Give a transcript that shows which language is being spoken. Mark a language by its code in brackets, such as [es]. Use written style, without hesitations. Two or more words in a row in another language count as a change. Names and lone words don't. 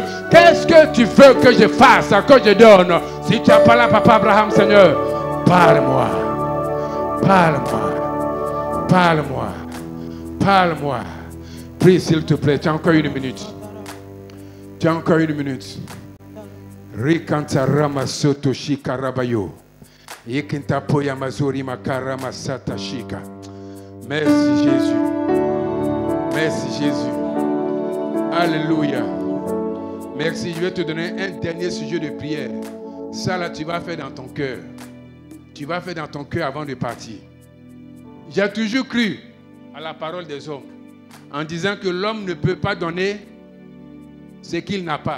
[fr] Qu'est-ce que tu veux que je fasse, que je donne? Si tu n'as pas là, papa Abraham, Seigneur, parle-moi. Parle-moi. Parle-moi. Parle-moi. Prie, s'il te plaît. Tu as encore 1 minute. Tu as encore 1 minute. Rikanta ramasoto shikarabayo. Yekinta poya mazori makarama sata shika. Merci Jésus. Merci Jésus. Alléluia. Merci. Je vais te donner un dernier sujet de prière. Ça là, tu vas faire dans ton cœur. Tu vas faire dans ton cœur avant de partir. J'ai toujours cru à la parole des hommes en disant que l'homme ne peut pas donner ce qu'il n'a pas.